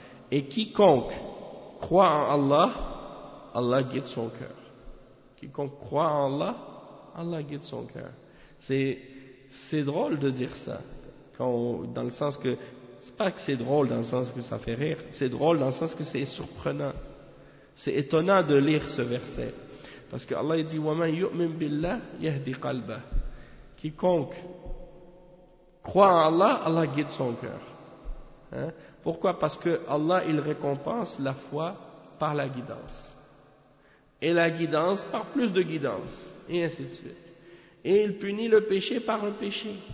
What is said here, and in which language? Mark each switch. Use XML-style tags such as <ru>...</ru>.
<fr>Et quiconque croit en Allah, Allah guide son cœur. Quiconque croit en Allah, Allah guide son cœur. C'est drôle de dire ça. Dans le sens que, c'est pas que c'est drôle dans le sens que ça fait rire, c'est drôle dans le sens que c'est surprenant. C'est étonnant de lire ce verset. Parce que Allah dit,</fr> <ar>وَمَنْ يُؤْمِنْ بِاللَّهِ يَهْدِي قَلْبَهِ.</ar> <fr>Quiconque croit en Allah, Allah guide son cœur. Hein? Pourquoi? Parce que Allah, il récompense la foi par la guidance. Et la guidance par plus de guidance. Et ainsi de suite. Et il punit le péché par un péché.</fr>